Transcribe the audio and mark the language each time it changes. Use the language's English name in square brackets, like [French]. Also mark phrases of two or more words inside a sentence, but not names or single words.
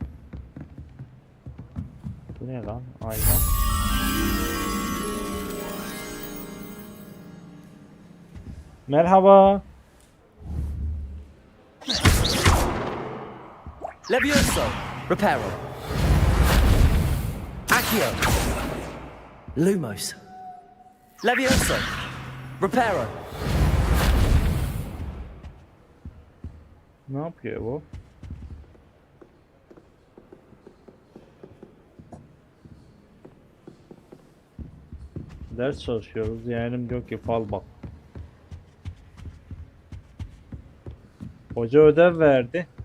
[Turkish] Bu ne lan? Ayna. Merhaba. [Latin] Levioso. Reparo. Accio. Lumos. Levioso. Reparo. [Turkish] Ne yapıyor bu? Ders çalışıyoruz. Yeğenim diyor ki fal bak. Hoca ödev verdi.